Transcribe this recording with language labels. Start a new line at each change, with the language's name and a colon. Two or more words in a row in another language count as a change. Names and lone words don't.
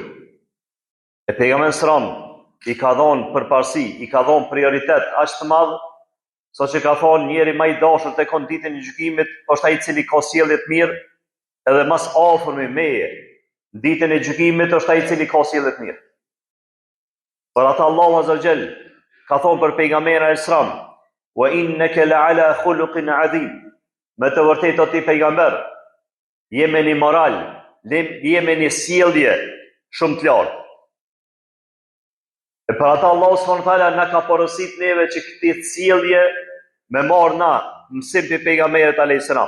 Albanian: E pejgamberi sallam i ka dhënë përparësi, i ka dhënë prioritet aq të madh, saqë ka thonë njeri më i dashur tek unë ditën e gjykimit është ai i cili ka sjellje të mirë, edhe mas afërmi meje në ditën e gjykimit është ai i cili ka sjellje të mirë. Por ata Allahu
Arabic: عز وجل
Albanian: ka thonë për pejgamberin
Arabic: عليه السلام: "وإنك لعلى خلق عظيم."
Albanian: Me të vërtetë o ti pejgamber, jeme një moral, jeme një sjellje shumë të lartë. E për ata Allahu
Arabic: سبحانه وتعالى
Albanian: na ka porosit neve që këtë sjellje me marr na mësim të pejgamberit
Arabic: عليه السلام.